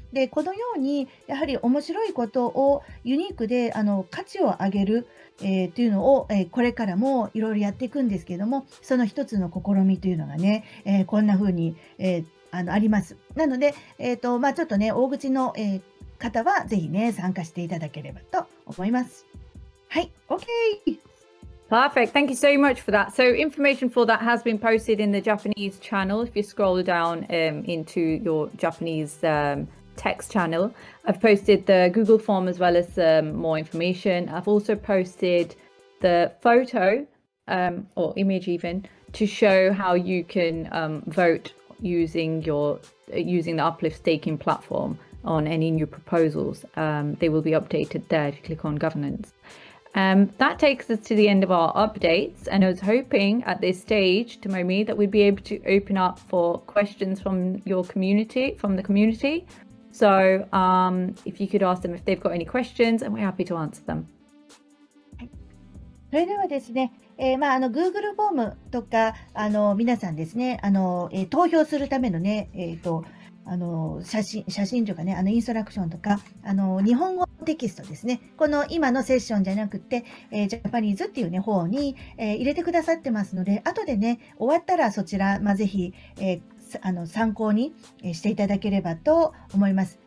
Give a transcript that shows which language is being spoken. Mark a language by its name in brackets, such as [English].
[Japanese] で、このように、やはり面白いことをユニークで価値を上げる、というのを、これからもいろいろやっていくんですけども、その一つの試みというのがね、こんな風に、あります。なので、ちょっとね、大口の、方はぜひね、参加していただければと思います。はい、OK。 [English] Perfect. Thank you so much for that. So information for that has been posted in the Japanese channel. If you scroll down into your Japanese text channel, I've posted the Google form as well as more information. I've also posted the photo or image even to show how you can vote using the UPLIFT staking platform on any new proposals. They will be updated there if you click on governance. That takes us to the end of our updates, and I was hoping at this stage, Tomomi, that we'd be able to open up for questions from the community. So if you could ask them if they've got any questions, and we're happy to answer them. [Japanese] それではですね、Google フォームとか皆さんですね、投票するためのね、写真とかね、インストラクションとか、日本語テキストですね。この今のセッションじゃなくて、ジャパニーズっていうね、方に、入れてくださってますので、後でね、終わったらそちら、ぜひ、参考にしていただければと思います。